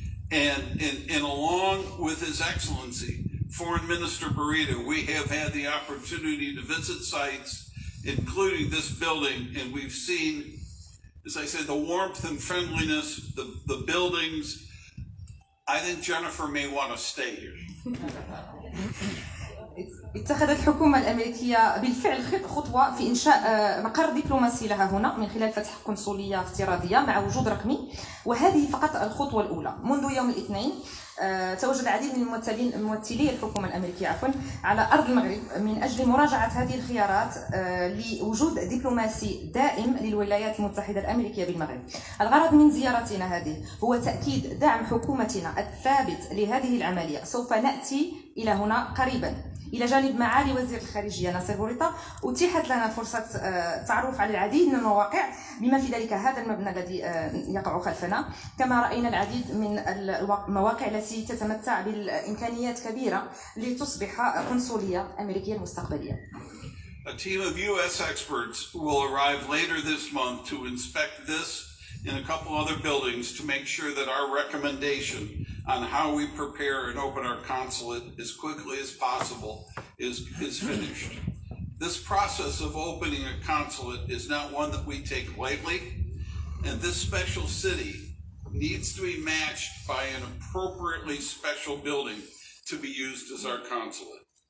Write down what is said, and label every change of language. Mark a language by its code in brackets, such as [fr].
[en] And along with His Excellency, Foreign Minister Barita, we have had the opportunity to visit sites, including this building, and we've seen, as I said, the warmth and friendliness, the buildings. I think Jennifer may want to stay here. [ar] اتخذت الحكومة الأمريكية بالفعل خطوة في إنشاء مقر دبلوماسي لها هنا من خلال فتح قنصلية افتراضية مع وجود رقمي، وهذه فقط الخطوة الأولى. منذ يوم الاثنين تواجد العديد من ممثلي الحكومة الأمريكية على أرض المغرب من أجل مراجعة هذه الخيارات لوجود دبلوماسي دائم للولايات المتحدة الأمريكية بالمغرب. الغرض من زيارتنا هذه هو تأكيد دعم حكومتنا الثابت لهذه العملية. سوف نأتي إلى هنا قريبا إلى جانب معالي وزير الخارجية ناصر بوريطة. أتيحت لنا فرصة تعرف على العديد من المواقع بما في ذلك هذا المبنى الذي يقع خلفنا. كما رأينا العديد من المواقع التي تتمتع بالإمكانيات كبيرة لتصبح قنصلية أمريكية مستقبلية. [en] A team of U.S. experts will arrive later this month to inspect this and a couple other buildings to make sure that our recommendation on how we prepare and open our consulate as quickly as possible is finished. This process of opening a consulate is not one that we take lightly, and this special city needs to be matched by an appropriately special building to be used as our consulate.